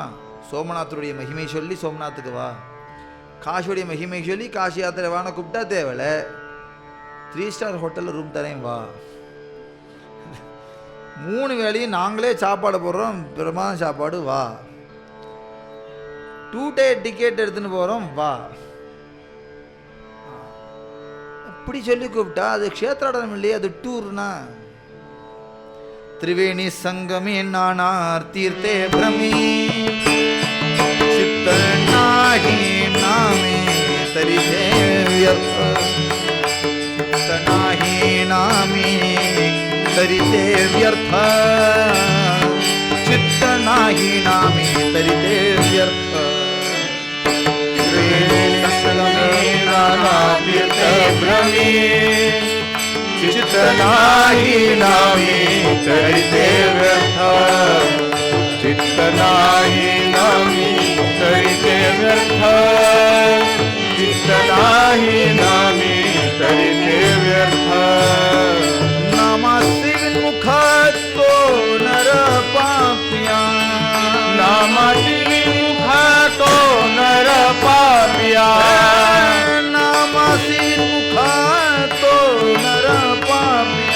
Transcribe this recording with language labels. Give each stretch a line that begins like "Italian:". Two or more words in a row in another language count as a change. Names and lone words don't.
Tamil: சோமநாத்தருடைய மகிமை சொல்லி சோமநாத்துக்கு வா, காசியுடைய மகிமை சொல்லி காசி யாத்திரை வான கூப்பிட்டா தேவையில்லை, 3
English: star hotelil
Tamil: ரூம் தரேன் வா, 3 வேளையும் நாங்களே சாப்பாடு போடுறோம், பிரமாத சாப்பாடு வா, 2
English: day ticket
Tamil: எடுத்துன்னு போகிறோம் வா, இப்படி சொல்லி கூப்பிட்டா அது க்ஷேத்ராடனம் இல்லையே, அது டூர்னா.
Marathi: त्रिवेणी संगमे नानार तीर्थे भ्रमी, चित्त नाही नामे तरिते व्यर्थ, चित्त नाही नामे तरिते व्यर्थ, चित्त नाही नामे तरिते व्यर्थ. त्रिवेणी संगमे नानार तीर्थे भ्रमी, चित्त नाही नामे तरिते व्यर्थ, चित्त नाही नामे तरिते व्यर्थ, चित्त नाही नामे तरिते व्यर्थ. नामासी विमुखा तो नर पापिया, नामासी विमुखा तो नर पापिया, नामासी विमुखा तो नर पापिया,